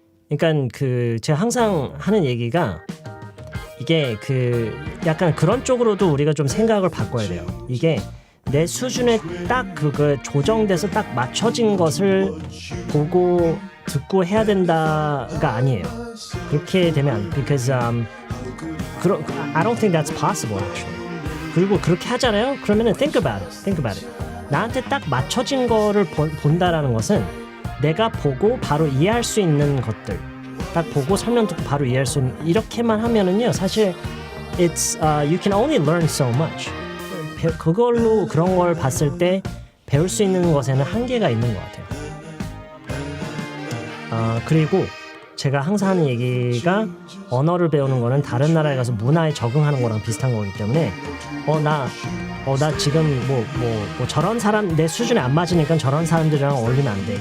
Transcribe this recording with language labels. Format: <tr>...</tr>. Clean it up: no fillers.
<ko>그러니까 그 제가 항상 하는 얘기가 이게 그 약간 그런 쪽으로도 우리가 좀 생각을 바꿔야 돼요. 이게 내 수준에 딱 그거 조정돼서 딱 맞춰진 것을 보고 듣고 해야 된다가 아니에요. 그렇게 되면 안</ko> <en>because I don't think that's possible actually.</en> <ko>그리고 그렇게 하잖아요. 그러면은</ko> <en>think about it.</en> <ko>나한테 딱 맞춰진 거를 본다라는 것은 내가 보고 바로 이해할 수 있는 것들, 딱 보고 설명 듣고 바로 이해할 수 있는 이렇게만 하면은요. 사실</ko> <en>it's you can only learn so much.</en> <ko>그걸로 그런 걸 봤을 때 배울 수 있는 것에는 한계가 있는 것 같아요. 그리고 제가 항상 하는 얘기가 언어를 배우는 거는 다른 나라에 가서 문화에 적응하는 거랑 비슷한 거기 때문에 나 지금 뭐 저런 사람 내 수준에 안 맞으니까 저런 사람들이랑 어울리면 안 돼.</ko>